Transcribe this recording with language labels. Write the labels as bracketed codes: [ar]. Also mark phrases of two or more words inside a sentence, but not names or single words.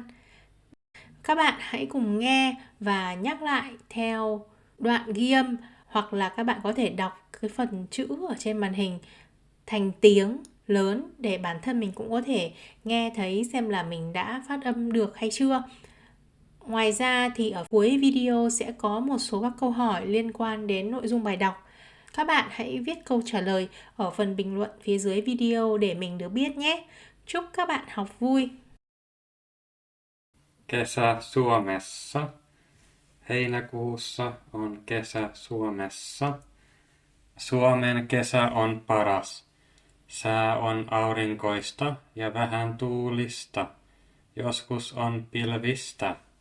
[vi] Các bạn hãy cùng nghe và nhắc lại theo đoạn ghi âm, hoặc là các bạn có thể đọc cái phần chữ ở trên màn hình thành tiếng lớn để bản thân mình cũng có thể nghe thấy xem là mình đã phát âm được hay chưa. Ngoài ra thì ở cuối video sẽ có một số các câu hỏi liên quan đến nội dung bài đọc. Các bạn hãy viết câu trả lời ở phần bình luận phía dưới video để mình được biết nhé. Chúc các bạn học vui! [fi] Kesä Suomessa. Heinäkuussa on kesä Suomessa. Suomen kesä on paras. Sää on aurinkoista ja vähän tuulista. Joskus on pilvistä.